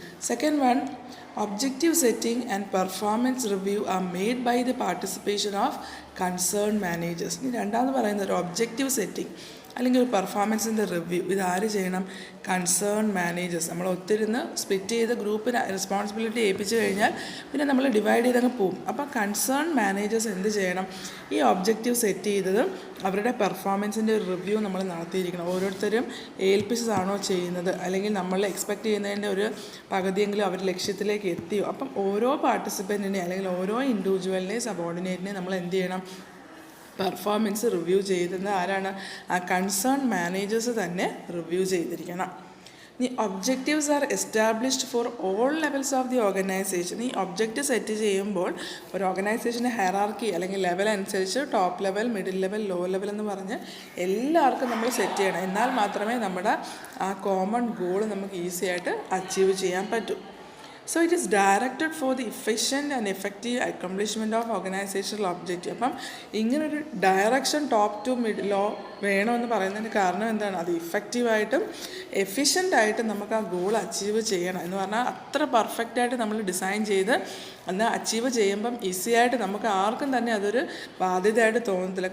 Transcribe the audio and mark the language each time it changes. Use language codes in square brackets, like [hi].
[en] Second one, objective setting and performance review are made by the participation of concerned managers. [ml] ഇനി രണ്ടാമത് പറയുന്നത് ഒരു objective setting അല്ലെങ്കിൽ ഒരു പെർഫോമൻസിൻ്റെ റിവ്യൂ, ഇതാര് ചെയ്യണം, കൺസേൺ മാനേജേഴ്സ്. നമ്മൾ ഒത്തിരുന്ന് സ്പ്ലിറ്റ് ചെയ്ത് ഗ്രൂപ്പിന് റെസ്പോൺസിബിലിറ്റി ഏൽപ്പിച്ചു കഴിഞ്ഞാൽ പിന്നെ നമ്മൾ ഡിവൈഡ് ചെയ്തങ്ങ് പോകും. അപ്പോൾ കൺസേൺ മാനേജേഴ്സ് എന്ത് ചെയ്യണം, ഈ ഒബ്ജക്റ്റീവ് സെറ്റ് ചെയ്തത് അവരുടെ പെർഫോമൻസിൻ്റെ ഒരു റിവ്യൂ നമ്മൾ നടത്തിയിരിക്കണം. ഓരോരുത്തരും ഏൽപ്പിച്ചതാണോ ചെയ്യുന്നത്, അല്ലെങ്കിൽ നമ്മൾ എക്സ്പെക്റ്റ് ചെയ്യുന്നതിൻ്റെ ഒരു പകുതിയെങ്കിലും അവർ ലക്ഷ്യത്തിലേക്ക് എത്തിയോ. അപ്പം ഓരോ പാർട്ടിസിപ്പൻറ്റിനെ അല്ലെങ്കിൽ ഓരോ ഇൻഡിവിജ്വലിനെയും സബോർഡിനേറ്റിനെയും നമ്മൾ എന്ത് ചെയ്യണം, പെർഫോമൻസ് റിവ്യൂ ചെയ്തെന്ന് ആരാണ്, ആ കൺസേൺ മാനേജേഴ്സ് തന്നെ റിവ്യൂ ചെയ്തിരിക്കണം. [en] ഈ objectives are established for all levels of the organization. [ml] ഈ ഒബ്ജക്റ്റീവ് സെറ്റ് ചെയ്യുമ്പോൾ ഒരു ഓർഗനൈസേഷൻ്റെ ഹെറാർക്കി അല്ലെങ്കിൽ ലെവൽ അനുസരിച്ച് top level, middle level, low level എന്ന് പറഞ്ഞ് എല്ലാവർക്കും നമ്മൾ സെറ്റ് ചെയ്യണം. എന്നാൽ മാത്രമേ നമ്മുടെ ആ കോമൺ ഗോൾ നമുക്ക് ഈസി ആയിട്ട് അച്ചീവ് ചെയ്യാൻ പറ്റൂ. [en] So it is directed for the efficient and effective accomplishment of organizational objective. [ml] അപ്പം ഇങ്ങനൊരു direction top two middle law വേണമെന്ന് പറയുന്നതിന് കാരണം എന്താണ്, അത് ഇഫക്റ്റീവായിട്ടും എഫിഷ്യൻ്റായിട്ടും നമുക്ക് ആ ഗോൾ അച്ചീവ് ചെയ്യണം. എന്ന് പറഞ്ഞാൽ അത്ര പെർഫെക്റ്റായിട്ട് നമ്മൾ ഡിസൈൻ ചെയ്ത് എന്നാൽ അച്ചീവ് ചെയ്യുമ്പം ഈസി ആയിട്ട് നമുക്ക് ആർക്കും തന്നെ അതൊരു ബാധ്യതയായിട്ട് തോന്നത്തില്ല.